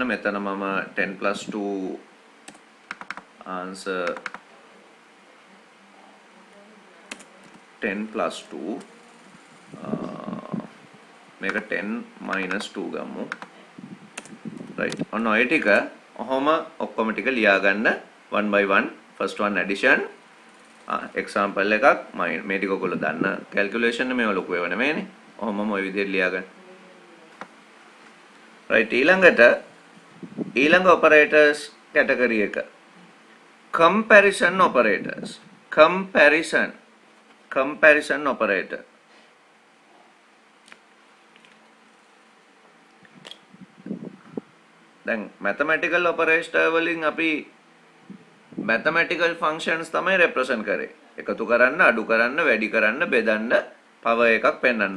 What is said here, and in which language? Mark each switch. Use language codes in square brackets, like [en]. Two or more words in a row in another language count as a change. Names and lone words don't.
[si] මෙතන මම [en] 10 plus 2 answer 10 plus 2 [si] මේක [en] 10 minus 2 [si] ගමු. right ඔන්න ඔය ටික ඔහොම ඔක්කොම ටික ලියා ගන්න [en] 1 by 1. first one addition example [si] එකක් මේ ටික ඔයගොල්ලෝ දන්න calculation මේව ලොකු ඒවා නෙමෙයිනේ. ඔහොමම ඔය විදිහට ලියා ගන්න. right ඊළඟ [en] operators category [si] එක [en] comparison operators. comparison operator. [si] දැන් [en] mathematical operator [si] වලින් අපි [en] mathematical functions [si] තමයි represent කරේ. එකතු කරන්න, අඩු කරන්න, වැඩි කරන්න, බෙදන්න, power එකක් පෙන්වන්න.